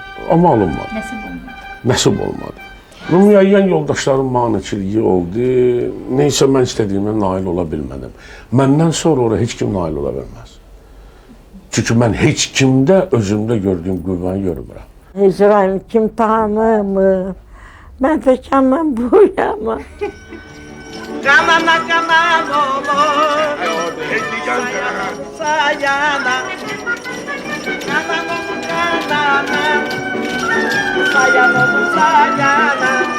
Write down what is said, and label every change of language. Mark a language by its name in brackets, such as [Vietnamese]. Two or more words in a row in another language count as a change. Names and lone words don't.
[Azerbaijani] Amma alınmadı. Nəsib olmadı. Müəyyən yoldaşlarım maneçiliyi oldu. Neysə mən istədiyimə nail ola bilmədim. Məndən sonra ora heç kim nail ola bilməz. Çünki mən heç kimdə özümdə gördüyüm qüvvəni görmürəm. Hicran kim tanımır? [Turkish] Ben de canım bu yana. Canana canan olur. Sayana. Canan olur canana. Sayan olur sayana.